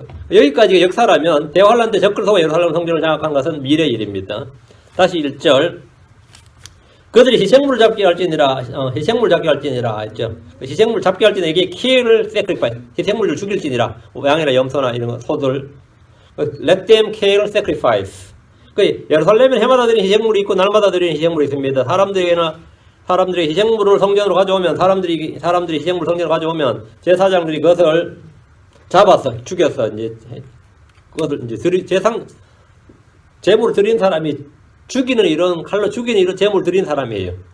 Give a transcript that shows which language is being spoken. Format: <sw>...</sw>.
<ko>여기까지 역사라면 대환란 때 적그리스도가 예루살렘 성전을 장악한 것은 미래의 일입니다. 다시 1절. 그들이 희생물을 잡게 할지니라 했죠. 희생물 잡게 할지니라 이게</ko> <en>kill sacrifice.</en> <ko>희생물을 죽일지니라. 양이나 염소나 이런 거, 소들.</ko> <en>Let them kill sacrifice.</en> <ko>예루살렘에 해마다 드리는 희생물이 있고 날마다 드리는 희생물이 있습니다. 사람들이 희생물을 성전으로 가져오면 사람들이 희생물 성전으로 가져오면 제사장들이 그것을 잡아서 죽여서 이제 그것을 이제 제물을 드린 사람이 칼로 죽이는 이런 제물을 드린 사람이에요.</ko>